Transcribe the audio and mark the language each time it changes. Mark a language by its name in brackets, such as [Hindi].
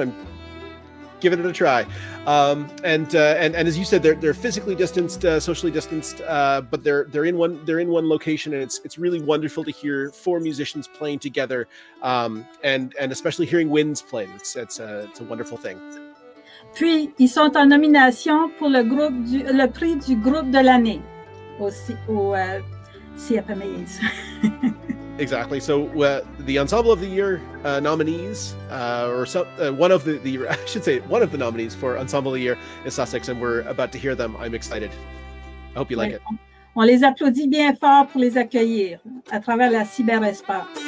[English] I'm giving it a try. And as you said, they're physically distanced, socially distanced, but they're in one location, and it's really wonderful to hear four musicians playing together, and especially hearing winds play. It's a wonderful thing. [French] Puis ils sont en nomination pour le prix du groupe de l'année au CFMA. [English] Exactly. So the Ensemble of the Year nominees, one of the nominees for Ensemble of the Year is Sussex, and we're about to hear them. I'm excited. I hope you like it. [French] On les applaudit bien fort pour les accueillir à travers la cyberespace.